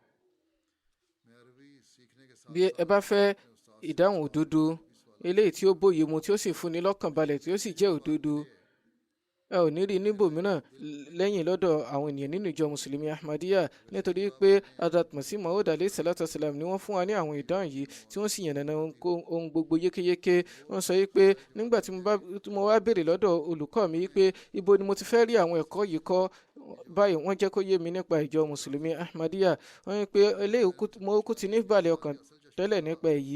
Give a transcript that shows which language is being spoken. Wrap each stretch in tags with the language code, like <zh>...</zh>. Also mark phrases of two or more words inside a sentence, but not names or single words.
<yo>Bí ẹ bá fẹ́ ìdáhùn òdodo eléyìí tí ó bóye mu tí ó sì fúnni lọ́kàn balẹ̀ tí ó sì jẹ́ òdodo, ẹ ò ní rí níbòmíràn lẹ́yìn lọ́dọ̀ àwọn ènìyàn nínú ìjọ mùsùlùmí Ahmadiyya, nítorí pé Hazrat Masih Maud</yo> <ar>عليه الصلاة والسلام</ar> <yo>ni wọ́n fún wa ní àwọn ìdáhùn yìí tí wọ́n sì yànnàná ohun gbogbo yékéyéké. Wọ́n sọ pé nígbà tí mo wá béèrè lọ́dọ̀ olùkọ́ mi pé ibo ni mo ti fẹ́ rí àwọn ẹ̀kọ́ yìí kọ́ báyìí, wọ́n jẹ́ kó yé mi nípa ìjọ mùsùlùmí Ahmadiyya. Wọ́n ní pé eléyìí mo kú ti ní ìbàlẹ̀ ọkàn tẹ́lẹ̀ nípa èyí.</yo>